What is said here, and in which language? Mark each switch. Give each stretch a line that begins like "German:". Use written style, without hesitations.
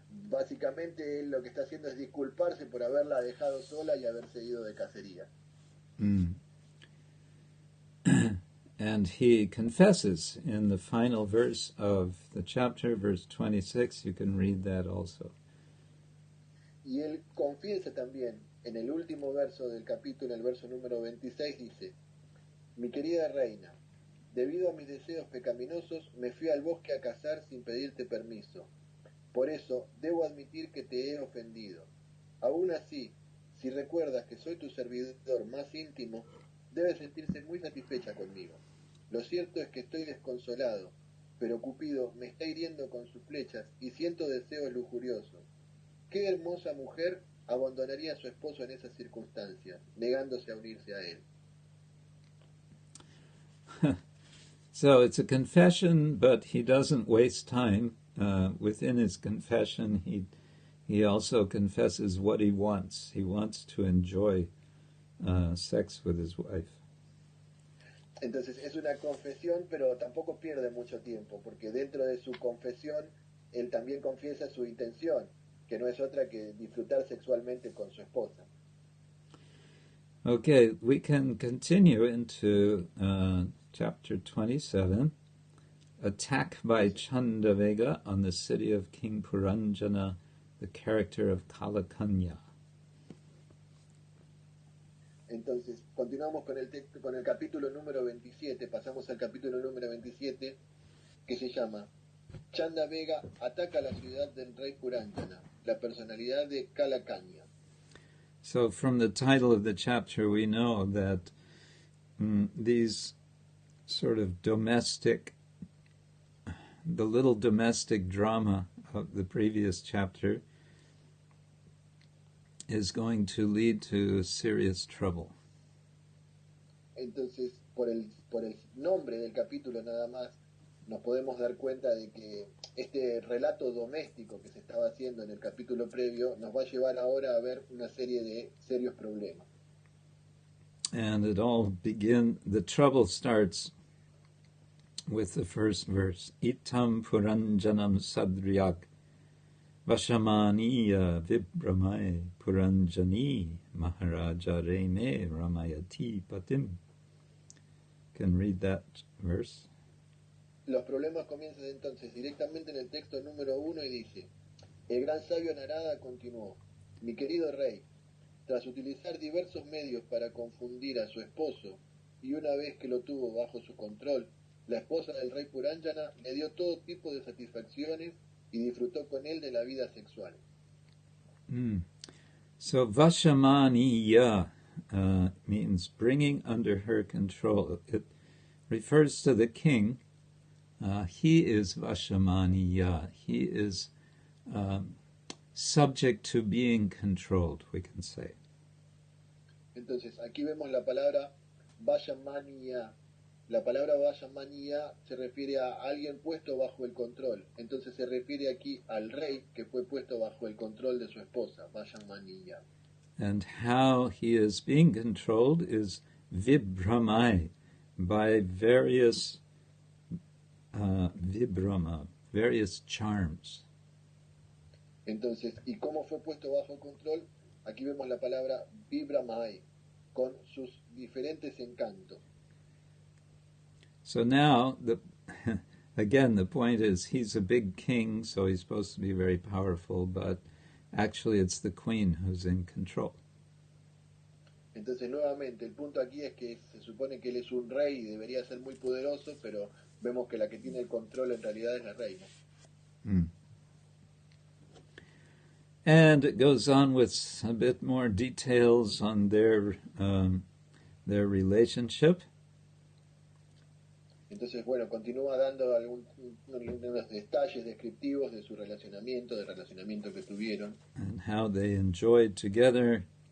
Spanish: Básicamente él lo que está haciendo es disculparse por haberla dejado sola y haberse ido de cacería.
English: And he confesses in the final verse of the chapter, verse 26. You can read that also.
Spanish: Y él confiesa también en el último verso del capítulo, en el verso número 26, dice: mi querida reina, debido a mis deseos pecaminosos, me fui al bosque a cazar sin pedirte permiso. Por eso, debo admitir que te he ofendido. Aún así, si recuerdas que soy tu servidor más íntimo, debes sentirse muy satisfecha conmigo. Lo cierto es que estoy desconsolado, pero Cupido me está hiriendo con sus flechas y siento deseos lujuriosos. ¿Qué hermosa mujer abandonaría a su esposo en esas circunstancias, negándose a unirse a él?
English: So it's a confession, but he doesn't waste time. Within his confession, he also confesses what he wants. He wants to enjoy sex with his wife.
Spanish: Entonces es una confesión, pero tampoco pierde mucho tiempo, porque dentro de su confesión, él también confiesa su intención, que no es otra que disfrutar sexualmente con su esposa.
English: Okay, we can continue into chapter 27, attack by Chandavega on the city of King Puranjana, the character of Kalakanya.
Spanish: Entonces, continuamos con el texto, con el capítulo número 27, pasamos al capítulo número 27, que se llama Chandavega ataca la ciudad del rey Puranjana, la personalidad de Kalakanya.
English: So from the title of the chapter, we know that these sort of the little domestic drama of the previous chapter is going to lead to serious trouble.
Spanish: Entonces, por el nombre del capítulo nada más, nos podemos dar cuenta de que este relato doméstico que se estaba haciendo en el capítulo previo nos va a llevar ahora a ver una serie de serios problemas.
English: And the trouble starts with the first verse.
Sanskrit: Itam Puranjanam Sadryak Vashamaniya Vibramai Puranjani Maharaja Reme Ramayati Patim.
English: Can read that verse.
Spanish: Los problemas comienzan entonces directamente en el texto número 1 y dice: el gran sabio Narada continuó: mi querido rey, tras utilizar diversos medios para confundir a su esposo, y una vez que lo tuvo bajo su control, la esposa del rey Puranjana le dio todo tipo de satisfacciones y disfrutó con él de la vida sexual.
English: So Vashamaniya means bringing under her control. It refers to the king. He is Vashamaniya. He is subject to being controlled, we can say.
Spanish: Entonces, aquí vemos la palabra Vashamaniya. La palabra Vashamaniya se refiere a alguien puesto bajo el control. Entonces se refiere aquí al rey que fue puesto bajo el control de su esposa, Vashamaniya.
English: And how he is being controlled is vibramai, by various vibrama, various charms.
Spanish: Entonces, ¿y cómo fue puesto bajo control? Aquí vemos la palabra vibramai, con sus diferentes encantos.
English: So now, again, the point is he's a big king, so he's supposed to be very powerful, but actually it's the queen who's in control.
Spanish: Entonces, nuevamente, el punto aquí es que se supone que él es un rey y debería ser muy poderoso, pero vemos que la que tiene el control en realidad es la reina.
English: And it goes on with a bit more details on their relationship.
Spanish: Entonces, bueno, continúa dando unos detalles descriptivos de su relacionamiento, del relacionamiento que tuvieron.
English: And how they enjoyed together.